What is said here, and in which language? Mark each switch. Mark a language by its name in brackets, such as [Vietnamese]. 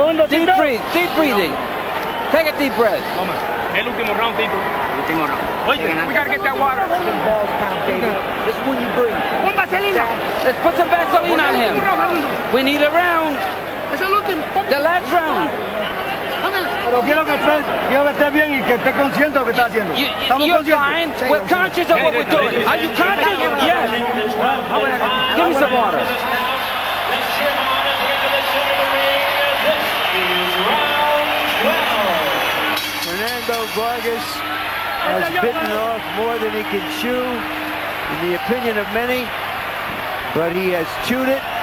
[English] Deep breathe, deep breathing. Take a deep breath. [Spanish] El último round, Tito. Último round. [English] Oye, we got to get that water. This is when you breathe. [Spanish] Pon vaselina. [English] Let's put some Vaseline on him. We need a round. [Spanish] Es el último. [English] The last round. [Spanish] Pero quiero que esté bien y que esté consciente de lo que está haciendo. [English] You're fine. We're conscious of what we're doing. Are you conscious? Yes. Give me some water. Fernando Vargas has bitten off more than he can chew, in the opinion of many, but he has chewed it,